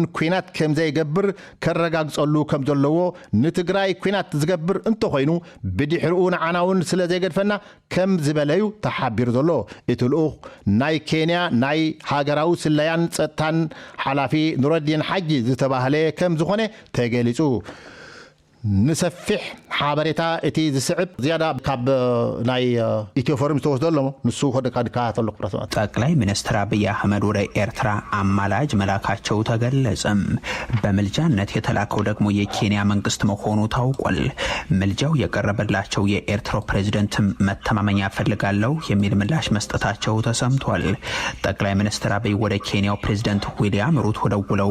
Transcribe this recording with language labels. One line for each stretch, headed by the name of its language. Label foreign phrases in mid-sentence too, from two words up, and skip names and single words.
Tigrinya: ኩናት ከም ዘይገብር ከረጋግጸሉ ከም ዘለዎ ንትግራይ ኩናት ዝገብር እንተኾይኑ ብድሕሪኡ ንዓናውን ስለ ዘይገድፈና ከም ዝበለዩ ተሓቢሩ ዘሎ እቲ ናይ ኬንያ ናይ ሃገራዊ ስለያን ጸጥታን ሓላፊ ኑረዲን ሓጂ ዝተባህለ ከም ዝኾነ ተገሊጹ ንሰፊሕ ሓበሬታ እቲ ዝስዕብ ዝያዳ ካብ ናይ ኢትዮ ፎረም ዝተወስደሎ ንሱ ወደካ ተለቅ
Amharic: ጠቅላይ ሚኒስትር አብይ አህመድ ወደ ኤርትራ አማላጅ መላካቸው ተገለጸም። በምልጃነት የተላከው ደግሞ የኬንያ መንግስት መሆኑ ታውቋል። ምልጃው የቀረበላቸው የኤርትራው ፕሬዝዳንት መተማመኛ ፈልጋለሁ የሚል ምላሽ መስጠታቸው ተሰምቷል። ጠቅላይ ሚኒስትር አብይ ወደ ኬንያው ፕሬዝዳንት ዊሊያም ሩቶ ደውለው